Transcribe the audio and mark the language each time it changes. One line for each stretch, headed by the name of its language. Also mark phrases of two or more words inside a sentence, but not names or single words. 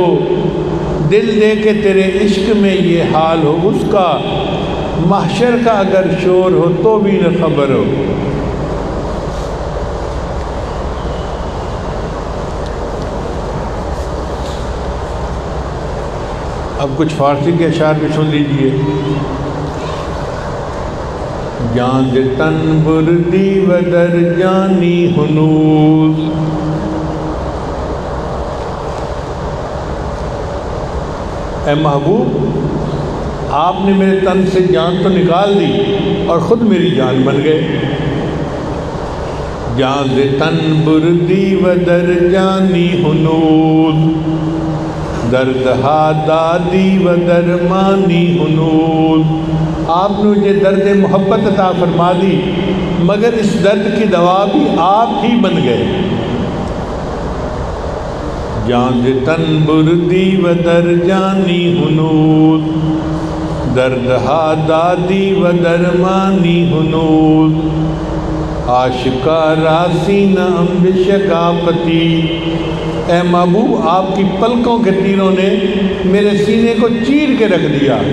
Urdu: دل دے کے تیرے عشق میں یہ حال ہو اس کا، محشر کا اگر شور ہو تو بھی نہ خبر ہو۔ اب کچھ فارسی کے اشعار بھی سن لیجئے۔
Persian: جان دے تن بردی ودر جانی ہنوز،
Urdu: اے محبوب آپ نے میرے تن سے جان تو نکال دی اور خود میری جان بن گئے۔
Persian: جاں ز تن بردی و در جانی ہنود درد ہا دادی و درمانی ہنود۔
Urdu: آپ نے مجھے درد محبت عطا فرما دی، مگر اس درد کی دوا بھی آپ ہی بن گئے۔
Persian: جاں ز تن بردی و در جانی ہنود درد ہا دادی و درمانی ہنود۔ آشکارا سینہ بشقافتی،
Urdu: اے محبوب آپ کی پلکوں کے تیروں نے میرے سینے کو چیر کے رکھ دیا۔